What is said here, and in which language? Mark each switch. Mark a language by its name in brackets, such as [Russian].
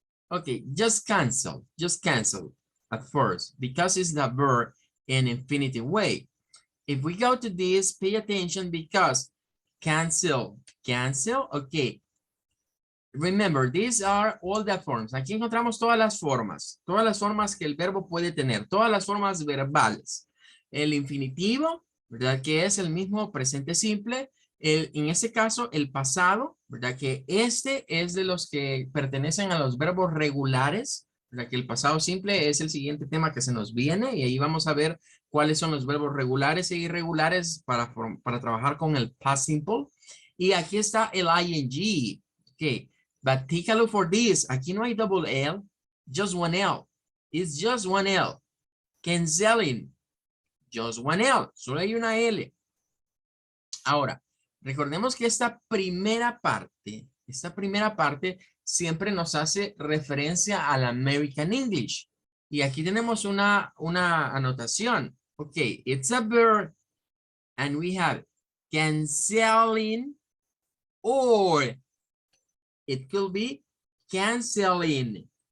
[English] Okay, just cancel at first because it's the verb in infinitive way. If we go to this, pay attention because cancel, okay. Remember, these are all the forms. [Spanish] Aquí encontramos todas las formas que el verbo puede tener, todas las formas verbales. El infinitivo, ¿verdad? Que es el mismo presente simple. En este caso, el pasado, ¿verdad? Que este es de los que pertenecen a los verbos regulares, ¿verdad? Que el pasado simple es el siguiente tema que se nos viene y ahí vamos a ver cuáles son los verbos regulares e irregulares para trabajar con el past simple. Y aquí está el ing. [English] Ok, but take a look for this. [Spanish] Aquí no hay [English] double L, just one L. It's just one L. Canceling, just one L. [Spanish] Solo hay una L. Ahora, recordemos que esta primera parte siempre nos hace referencia al American English. Y aquí tenemos una anotación. [English] Ok, it's a verb and we have canceling, or it could be canceling.